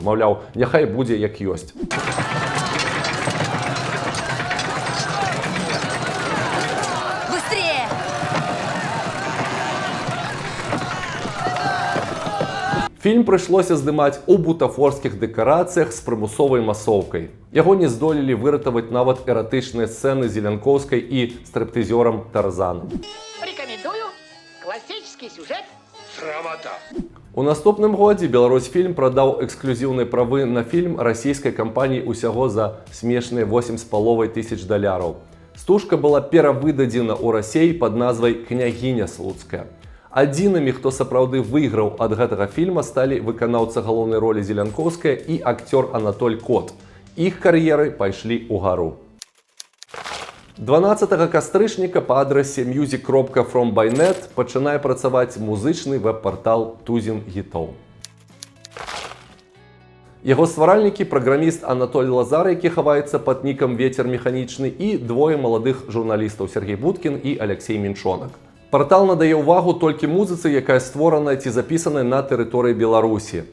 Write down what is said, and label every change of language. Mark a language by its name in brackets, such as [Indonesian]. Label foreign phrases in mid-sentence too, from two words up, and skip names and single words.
[Belarusian] Маўляў, няхай будзе як ёсць. Фільм прыйшлося здымаць у бутафорскіх дэкарацыях з прымусовай масоўкай. Яго не здолелі выратаваць нават эратычныя сцэны з Зеленкоўскай і стрэптызёрам Тарзанам. [Russian] Рекомендую. Классический сюжет. Срамота. [Belarusian] У наступным годзе Беларусьфільм прадаў эксклюзіўныя правы на фільм расійскай кампаніі ўсяго за смешныя $8,5 000. Стужка была перавыдадзена ў Расіі пад назвай «Княгіня Слуцкая». Адзінымі, хто сапраўды выйграў ад гэтага фільма, сталі выканаўца галоўнай ролі Зелянкоўская і акцёр Анатоль Кот. Іх кар'еры пайшлі ўгару. 12 кастрычніка па адрасе music.from.by.net пачынае працаваць музычны веб-партал Тузін Гітоў. Яго стваральнікі – праграміст Анатоль Лазар, які хаваецца пад нікам «Вецер механічны», і двое маладых журналістаў Сергей Будкін і Алексей Менчонак. Партал надае ўвагу толькі музыцы, якая створаная ці запісаная на тэрыторыі Беларусі.